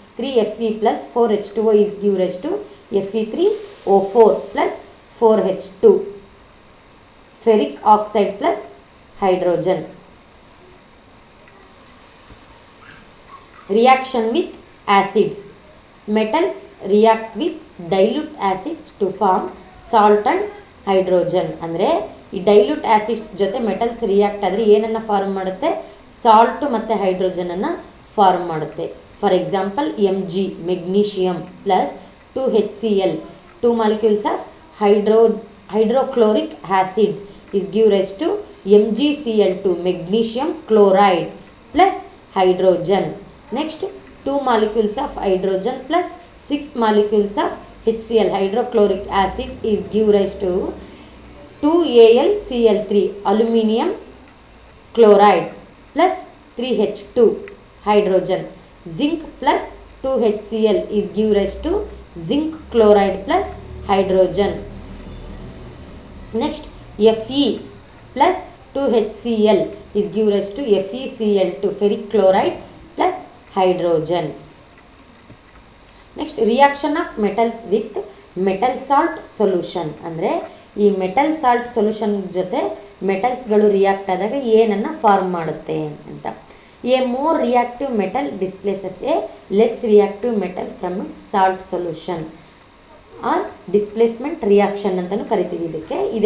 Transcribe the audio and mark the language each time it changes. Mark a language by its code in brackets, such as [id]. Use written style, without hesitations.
[en] 3Fe plus 4H2O is give rise to Fe3O4 plus 4H2. Ferric oxide plus hydrogen. Reaction with acids. Metals react with dilute acids to form salt and hydrogen. [kn] ಅಂದರೆ ಈ dilute acids ಜೊತೆ metals react ಆದರೆ ಏನನ್ನು form ಮಾಡುತ್ತೆ? Salt ಮತ್ತು ಹೈಡ್ರೋಜನನ್ನು form ಮಾಡುತ್ತೆ. [en] For example Mg magnesium plus 2HCl 2 molecules of hydrochloric acid is give rise to MgCl2 magnesium chloride plus hydrogen. Next 2 molecules of hydrogen plus 6 molecules of HCl hydrochloric acid is give rise to 2AlCl3 aluminium chloride plus 3H2 hydrogen. Zinc plus 2HCl is give rise to zinc chloride plus hydrogen. Next Fe plus 2HCl is give rise to FeCl2 ferric chloride plus hydrogen. Next reaction of metals with metal salt solution. [kn] ಅಂದರೆ ಈ metal salt solution ಜೊತೆ ಮೆಟಲ್ಸ್ಗಳು react ಆದಾಗ ಏನನ್ನು form ಮಾಡುತ್ತೆ ಅಂತ. [en] a more reactive metal displaces a less reactive metal from its salt solution or displacement reaction [kn] ಅಂತಲೂ ಕರಿತೀವಿ ಇದಕ್ಕೆ.